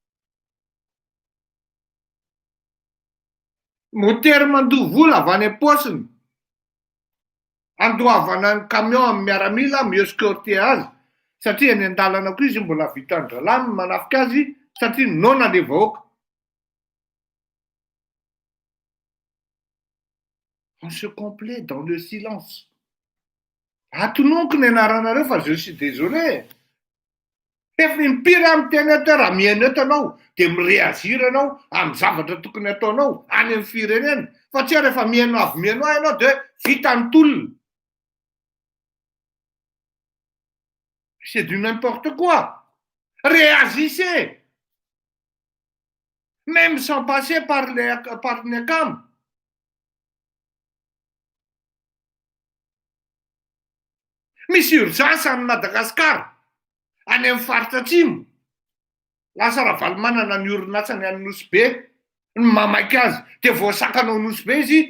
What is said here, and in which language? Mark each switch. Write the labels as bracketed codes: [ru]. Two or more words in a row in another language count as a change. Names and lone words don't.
[mg] Motera mandoha vola avy any am-paosiny. Andoavana ny camion amin'ny miaramila miescorter azy. Satria ny an-dalana koa izy mbola vitan'ny dralamy manafika azy satria nona le vahoaka. [fr] On se complaît dans le silence. [mg] Atononiko ny anaranareo fa [fr] je suis désolé. [mg] Efa impiry amin'ny teny eto raha miaina eto anao de mireazira anao amin'ny zavatra tokony ataonao any amin'ny firenena. Fa tsy rehefa miaino avy miaino ahy ianao de vitany tolona. [fr] C'est du n'importe quoi. Réagissez. Même sans passer par les cams. [mg] Misy urgence amin'ny Madagasikara. Any amin'ny faritra atsimo. Lasa Ravalomanana ny orinasany any Nosy be. Ny mamaky azy. De voasakanao Nosy be izy.